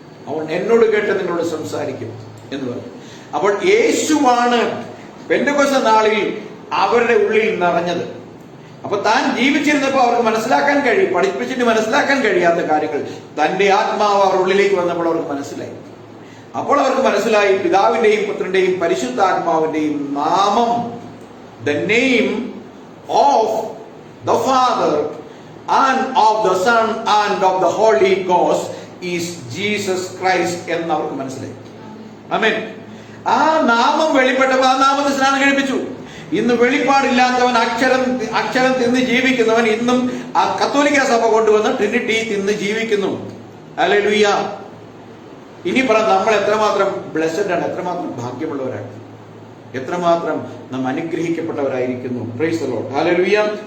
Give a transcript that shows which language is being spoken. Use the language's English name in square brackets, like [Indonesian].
[Malayalam] അവൻ എന്നോട് കേട്ട് നിങ്ങളോട് സംസാരിക്കും എന്ന് പറഞ്ഞു. അപ്പോൾ യേശുവാണ് പെന്തക്കോസ്ത് നാളിൽ അവരുടെ ഉള്ളിൽ നിറഞ്ഞത്. അപ്പൊ താൻ ജീവിച്ചിരുന്നപ്പോൾ അവർക്ക് മനസ്സിലാക്കാൻ പഠിപ്പിച്ചിട്ട് മനസ്സിലാക്കാൻ കഴിയാത്ത കാര്യങ്ങൾ തന്റെ ആത്മാവ് അവർ ഉള്ളിലേക്ക് വന്നപ്പോൾ അവർക്ക് മനസ്സിലായി. അപ്പോൾ അവർക്ക് മനസ്സിലായി പിതാവിന്റെയും പുത്രന്റെയും പരിശുദ്ധാത്മാവിന്റെയും നാമം, [English] the name of the Father and of the Son and of the Holy Ghost is Jesus Christ [Malayalam] എന്ന് അവർക്ക് മനസ്സിലായി. ആമേൻ. ആ നാമം വെളിപ്പെട്ടപ്പോൾ ആ നാമത്തെ സ്നാനം കഴിപ്പിച്ചു. ഇന്ന് വെളിപ്പാടില്ലാത്തവൻ, അക്ഷരം തിന്ന് ജീവിക്കുന്നവൻ ഇന്നും ആ കത്തോലിക്ക സഭ കൊണ്ടുവന്ന് ട്രിനിറ്റി തിന്ന് ജീവിക്കുന്നു. ഹല്ലേലൂയ. ഇനി പറ, നമ്മൾ എത്രമാത്രം ബ്ലെസ്ഡ് ആണ്, എത്രമാത്രം ഭാഗ്യമുള്ളവരാണ്, എത്രമാത്രം നാം അനുഗ്രഹിക്കപ്പെട്ടവരായിരിക്കുന്നു. [English] Praise the Lord. [Malayalam] ഹല്ലേലൂയ.